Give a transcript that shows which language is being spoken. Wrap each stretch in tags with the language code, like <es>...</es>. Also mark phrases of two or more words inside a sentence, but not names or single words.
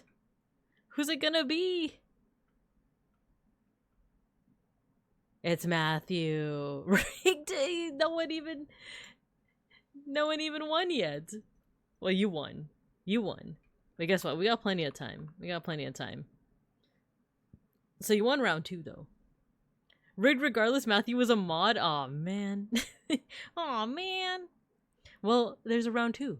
<en>Who's it gonna be? It's Matthew. Rigged. No one even won yet. Well, you won. You won. But guess what? We got plenty of time. We got plenty of time. So you won round 2, though. Rigged regardless, Matthew was a mod? Aw, man. Aw, man. Well, there's a round 2.</en>